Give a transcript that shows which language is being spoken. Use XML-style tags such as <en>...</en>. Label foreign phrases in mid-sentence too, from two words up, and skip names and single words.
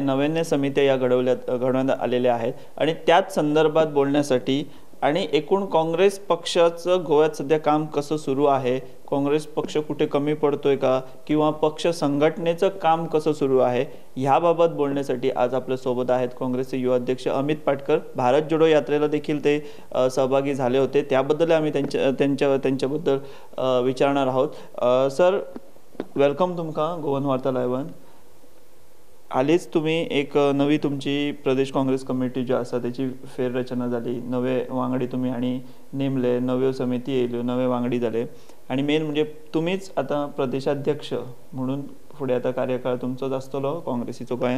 <mr>नव्याने समित्या या घडवण्यात आलेल्या आहेत आणि त्याच संदर्भात बोलण्यासाठी आणि एकूण काँग्रेस पक्षाचं गोव्यात सध्या काम कसं सुरू आहे, काँग्रेस पक्ष कुठे कमी पडतोय का किंवा पक्ष संघटनेचं काम कसं सुरू आहे ह्याबाबत बोलण्यासाठी आज आपल्यासोबत आहेत काँग्रेसचे युवा अध्यक्ष अमित पाटकर. भारत जोडो यात्रेला देखील ते सहभागी झाले होते, त्याबद्दल आम्ही त्यांच्याबद्दल विचारणार आहोत. सर,</mr> <kok>वेलकम तुमका गोवन वार्ता लायव्हान. हालीच तुम्ही एक नवी तुमची प्रदेश काँग्रेस कमिटी जी आसा त्याची फेररचना झाली, नवे वांगडी तुम्ही आणि नेमले, नव्यो समिती येयल्यो, नवे वांगडी जाले आणि मेन म्हणजे तुम्हीच आता प्रदेशाध्यक्ष म्हणून फुडें आता कार्यकाळ तुमचोच आसतलो काँग्रेसीचो गोंयान.</kok>